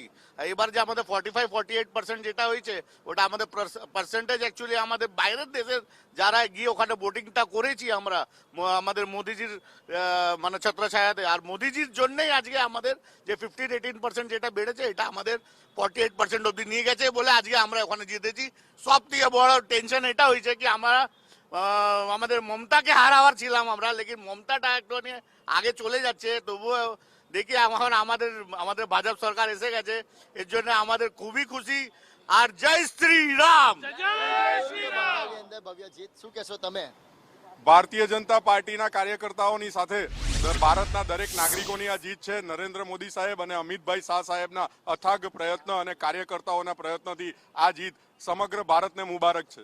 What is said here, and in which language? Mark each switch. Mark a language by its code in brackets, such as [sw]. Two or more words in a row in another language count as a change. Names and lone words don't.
[bn] এবার যে আমাদের 45-48% যেটা হয়েছে ওটা আমাদের পার্সেন্টেজ অ্যাকচুয়ালি আমাদের বাইরের দেশের যারা গিয়ে ওখানে ভোটিংটা করেছি আমরা আমাদের মোদিজির মানে ছত্রছায়াতে, আর মোদিজির জন্যই আজকে আমাদের যে 15-18% যেটা বেড়েছে এটা আমাদের 48% অব্দি নিয়ে গেছে বলে আজকে আমরা ওখানে জিতেছি। সব থেকে বড় টেনশন এটা হয়েছে কি আমরা আমাদের মমতাকে হারাবার ছিলাম আমরা, লেকিন মমতাটা একটু আগে চলে যাচ্ছে, তবুও দেখি এখন আমাদের ভাজপ সরকার এসে গেছে, এর জন্য আমাদের খুবই খুশি। আর জয় শ্রী રામ। [gu] ભવ્ય જીત, શું કહેશો તમે? ભારતીય જનતા પાર્ટીના કાર્યકર્તાઓની સાથે ભારતના દરેક નાગરિકોની આ જીત છે। નરેન્દ્ર મોદી સાહેબ અને અમિતભાઈ શાહ સાહેબના અથાગ પ્રયત્ન અને કાર્યકર્તાઓના પ્રયત્નથી આ જીત સમગ્ર ભારતને મુબારક છે।